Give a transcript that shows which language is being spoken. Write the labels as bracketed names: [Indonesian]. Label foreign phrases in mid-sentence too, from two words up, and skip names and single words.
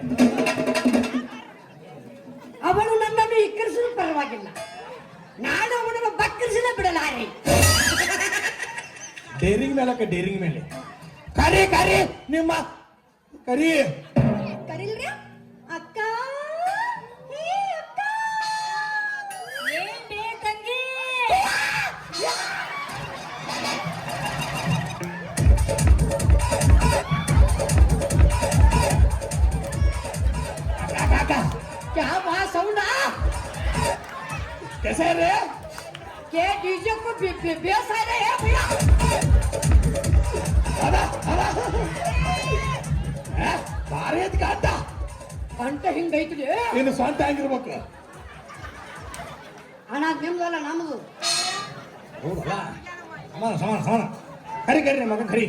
[Kannada] ಅವನು ನನ್ನನ್ನು ಇಕ್ಕರಿಸಲು ಪರವಾಗಿಲ್ಲ ನಾನು ಅವನನ್ನು ಬಕ್ಕರಿಸಲೇ ಬಿಡಲಾರೆ ಡೇರಿಂಗ್ ಮೇಲಕ್ಕೆ ಡೇರಿಂಗ್ ಮೇಲೆ ಕರಿ ಕರಿ ನಿಮ್ಮ ಕರಿ ಕರಿಲ್ರಿ ಅಕ್ಕ ಏ ಅಕ್ಕ ಏನ್ ಬೇ ತಂಗಿ [Hindi] क्या बात [Kannada] साउंड [Hindi] कैसे है रे के डीजे को बेस आ रहे हैं भैया [Kannada] ಭಾರಿ ಐತಿ ಕಾಟ ಕಂಠ ಹಿಂಗೈತ್ರಿ ಇನ್ನು ಸ್ವಂತ ಹಂಗಿರ್ಬೇಕು ಹಣ ನಿಮ್ದಲ್ಲ ನಮ್ದು ಹೌದಲ್ಲ ಸಮಾನ ಸಮಾನ ಸಮಾನ ಕರಿ ಕರಿ ಮಗನ್ ಕರಿ